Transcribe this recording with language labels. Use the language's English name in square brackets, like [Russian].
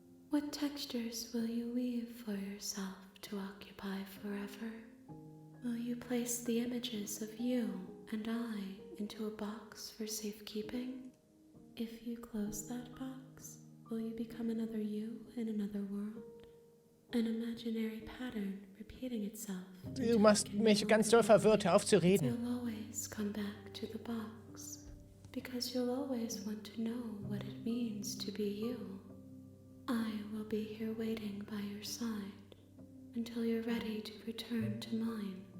[English] What textures will you weave for yourself to occupy forever? Will you place the images of you and I into a box for safekeeping? If you close that box, will you become another you in another world? An imaginary pattern repeating itself. [German] Du machst mich ganz doll verwirrt, hör auf zu reden. [English] You'll always come back to the box, because you'll always want to know what it means to be you. I will be here waiting by your side until you're ready to return to mine.